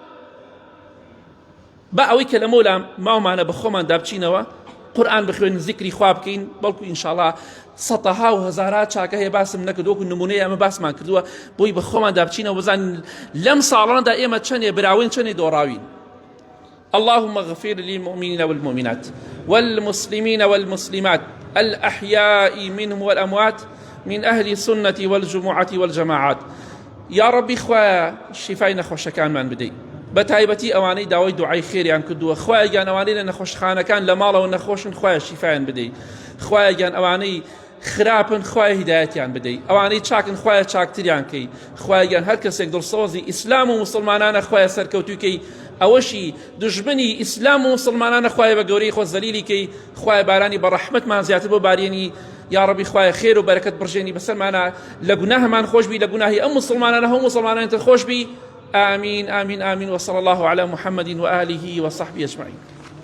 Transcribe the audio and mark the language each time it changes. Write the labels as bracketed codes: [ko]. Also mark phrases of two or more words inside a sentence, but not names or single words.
[ckb] با ئەوەی کە لە مۆلام ماومانە بە خۆمان دابچینەوە قورئان بخوێن زیکری خوا بکەین بەڵکو ئینشاءڵڵا سەدەها و هەزارات چاکە هەیە باسم نەکردووەکو نمونەی ئەمە باسمان کردووە بۆی بە خۆمان دابچینەوە بزانین لەم ساڵانەدا ئێمە چەندێ براوین چەندێ دۆڕاوین. [ar] اللهم اغفر للمؤمنين والمؤمنات والمسلمين والمسلمات الأحياء منهم والأموات من أهل السنة والجمعة والجماعات. يا ربي [ckb] خوا شفای نەخۆشەکانمان بدەی بە تایبەتی ئەوانەی داوای دوعای خێریان کردووە خوایە گیان ئەوانەی لە نەخۆشخانەکان لە ماڵەوە نەخۆشن خوایە شیفایان بدەی خوایە گیان ئەوانەی خراپن خوایە هیدایەتیان بدەی ئەوانەی چاکن خوایە چاکتریان کەی خوایە گیان هەر کەسێک دڵسۆزی ئیسلام و مسلمانانە خوایە سەرکەوتووکەی ئەوەشی دژمنی ئیسلام و مسلمانانە خوایە بە گەورەی خۆ زەلیلی کەی خوایە بارانی بە ڕەحمەتمان زیاتر بۆ بارێنی [ar] یا ربی [ckb] خوای خیر و برکت برژێنی بەسەرمانە لە گوناهمان خۆش بی لە گوناهی ئەم مسلمانانە هەموو مسلمانانتر خۆش بی [ar] آمين آمين آمين وصلى الله على محمد وآله وصحبه أجمعين.